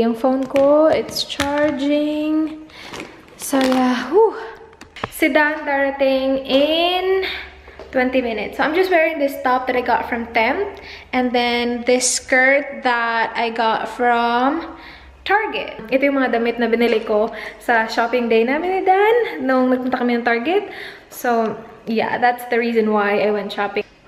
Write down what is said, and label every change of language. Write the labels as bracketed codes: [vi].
[tl] Yung [en] phone [tl] ko, [en] it's charging. So, yeah, whew. [tl] Si Dan darating [en] in 20 minutes. So, I'm just wearing this top that I got from Tempt. And then, this skirt that I got from Target. [tl] Ito yung mga damit na binili ko sa shopping day namin ni Dan nung nagpunta kami ng Target. [en] So, yeah, that's the reason why I went shopping.